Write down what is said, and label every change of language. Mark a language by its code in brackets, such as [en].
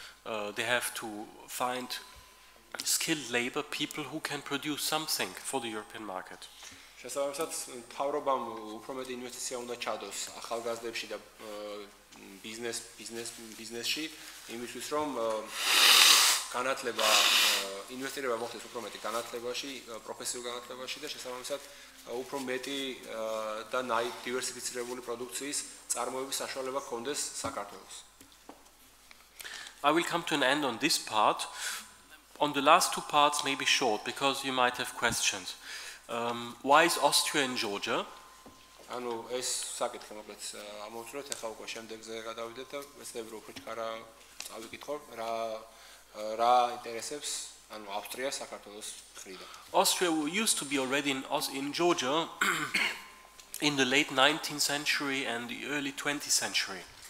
[en] They have to find skilled labor, people who can produce something for the European market. [ka] შესაბამისად, მთავრობამ უფრო მეტი ინვესტიცია უნდა ჩადოს ახალგაზრდებში და ბიზნესში, იმისთვის რომ განათლება ინვესტირება მოხდეს უფრო მეტი განათლებაში, პროფესიულ განათლებაში და შესაბამისად უფრო მეტი და დივერსიფიცირებული პროდუქციის წარმოების საშუალება ჰქონდეს საქართველოს. [en] I will come to an end on this part. On the last two parts, maybe short, because you might have questions. Why is Austria in Georgia? [ka] ანუ ეს საკითხი მოკლედ ამოვწურეთ, ახლა უკვე შემდეგზე გადავიდეთ და ვეცდები რომ უფრო ჩქარა წავიკითხო, რა ინტერესებს ანუ ავსტრია საქართველოს მხრიდან. [en] Austria used to be already in Georgia in the late 19th century and the early 20th century.